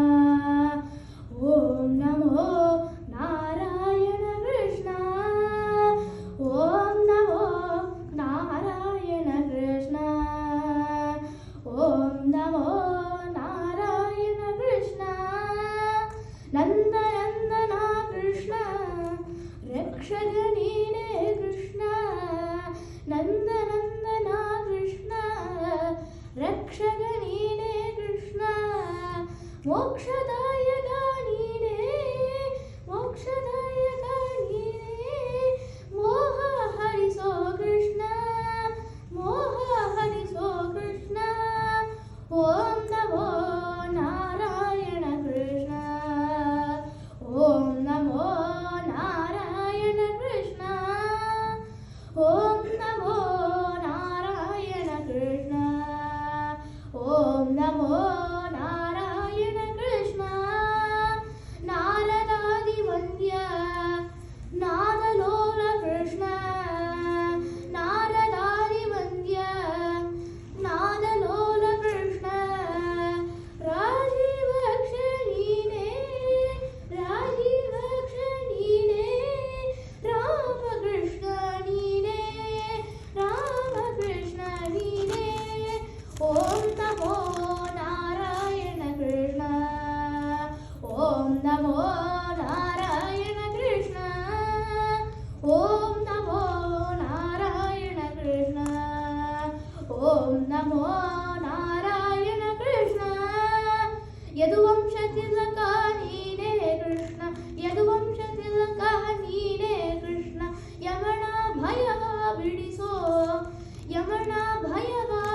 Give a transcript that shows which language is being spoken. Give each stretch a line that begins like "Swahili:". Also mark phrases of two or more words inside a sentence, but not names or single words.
Sanskrit: ಓಂ ನಮೋ ನಾರಾಯಣ ಕೃಷ್ಣ. ಓಂ ನಮೋ ನಾರಾಯಣ ಕೃಷ್ಣ. ಓಂ ನಮೋ ನಾರಾಯಣ ಕೃಷ್ಣ.
Kannada: ನಂದ ನಂದನ ಕೃಷ್ಣ ರಕ್ಷಕ ನೀನೇ ಕೃಷ್ಣ. ನಂದ ನಂದನ ಕೃಷ್ಣ ರಕ್ಷಕ ನೀನೇ ಕೃಷ್ಣ. ಮೋಕ್ಷದಾಯಕ ನೀನೇ, ಮೋಕ್ಷದಾಯಕ ನೀನೇ. ಮೋಹ ಹರಿಸೋ ಕೃಷ್ಣ, ಮೋಹ ಹರಿಸೋ ಕೃಷ್ಣ.
Sanskrit: ಓಂ ನಮೋ ನಾರಾಯಣ ಕೃಷ್ಣ. ಓಂ ನಮೋ ನಾರಾಯಣ ಕೃಷ್ಣ. ಓಂ ನಮೋ ನಾರಾಯಣ ಕೃಷ್ಣ. ಓಂ ನಮೋ ನಾರಾಯಣ ಕೃಷ್ಣ.
Kannada: ನಾರದಾದಿ ವಂದ್ಯ ನಾದಲೋಲ ಕೃಷ್ಣ. ನಾರದಾದಿ ವಂದ್ಯ ನಾದಲೋಲ ಕೃಷ್ಣ. ರಾಜೀವಕ್ಷ ನೀನೇ, ರಾಜೀವಕ್ಷ ನೀನೇ. ರಾಮಕೃಷ್ಣ ನೀನೇ, ರಾಮಕೃಷ್ಣ ನೀನೇ.
Sanskrit: ಓಂ ನಮೋ ನಾರಾಯಣ ಕೃಷ್ಣ. ಓಂ ನಮೋ ನಾರಾಯಣ ಕೃಷ್ಣ. ಓಂ ನಮೋ ನಾರಾಯಣ ಕೃಷ್ಣ. ಓಂ ನಮೋ ನಾರಾಯಣ ಕೃಷ್ಣ.
Kannada: ಯದುವಂಶ ತಿಲಕ ನೀನೇ ಕೃಷ್ಣ, ಯದುವಂಶ ತಿಲಕ ನೀನೇ ಕೃಷ್ಣ. ಯಮನ ಭಯವ ಬಿಡಿಸೋ, ಯಮನ ಭಯವ